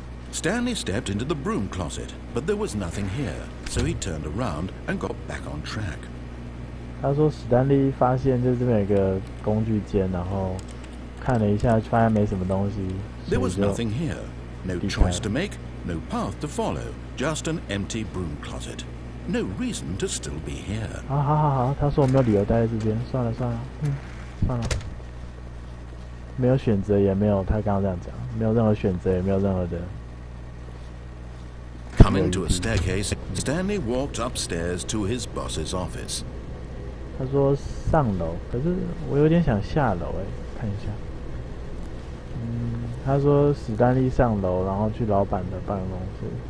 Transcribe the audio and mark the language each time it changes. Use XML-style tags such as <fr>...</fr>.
<en>Stanley stepped into the broom closet, but there was nothing here, so he turned around and got back on track.</en> <zh>他说史丹利发现就是这边有一个工具间，然后看了一下，发现没什么东西。</zh> <en>There was nothing here. No choice to make, no path to follow, just an empty broom closet. No reason to still be here.</en> <zh>好，他说我没有理由待在这边，算了，算了。没有选择，也没有他刚刚这样讲，没有任何选择，也没有任何的。</zh> <en>Coming to a staircase, Stanley walked upstairs to his boss's office.</en> <zh>他说上楼，可是我有点想下楼看一下。他说史丹利上楼，然后去老板的办公室。</zh>